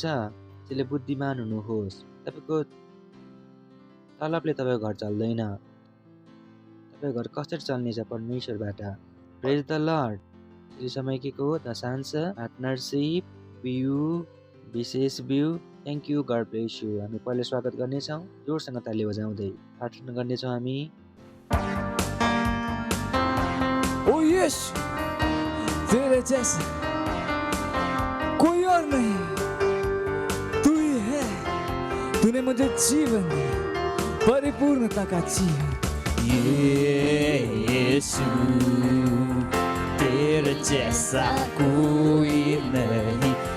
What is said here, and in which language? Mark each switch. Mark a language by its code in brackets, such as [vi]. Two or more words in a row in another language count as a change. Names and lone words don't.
[ne] त्यसले बुद्धिमान हुनुहोस्। तपाईँको तलबले तपाईँको घर चल्दैन। तपाईँको घर कसरी चल्नेछ? परमेश्वरबाट। [en] praise the Lord. [ne] यो समय के को? दशांश, पार्टनरसिप, बिउ, विशेष बिउ। [en] thank you. God bless you. [ne] हामी पहिले स्वागत गर्नेछौँ जोडसँग ताली बजाउँदै। प्रार्थना गर्नेछौँ हामी। [hi] ओ यीशु, तेरे जैसा कोई और नहीं, तू ही है। तूने मुझे जीवन दिया, परिपूर्णता का जीवन। यीशु, तेरे जैसा कोई नहीं।